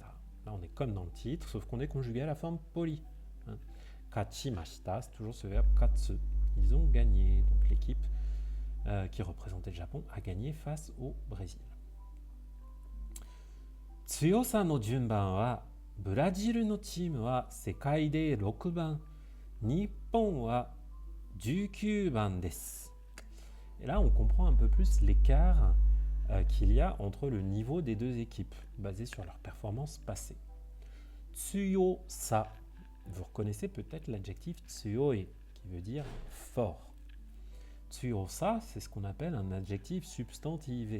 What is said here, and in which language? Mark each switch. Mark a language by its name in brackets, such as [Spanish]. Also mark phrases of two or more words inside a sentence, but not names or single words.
[French] Là, on est comme dans le titre, sauf qu'on est conjugué à la forme polie. Kachimashita, c'est toujours ce verbe katsu. Ils ont gagné. Donc l'équipe qui représentait le Japon a gagné face au Brésil. [Japanese] 強さの順番は、ブラジルのチームは世界で6番、日本は19番です. [French] Et là, on comprend un peu plus l'écart qu'il y a entre le niveau des deux équipes, basé sur leur performance passée. Tsuyosa, vous reconnaissez peut-être l'adjectif tsuyoi, qui veut dire fort. Tsuyosa, c'est ce qu'on appelle un adjectif substantivé.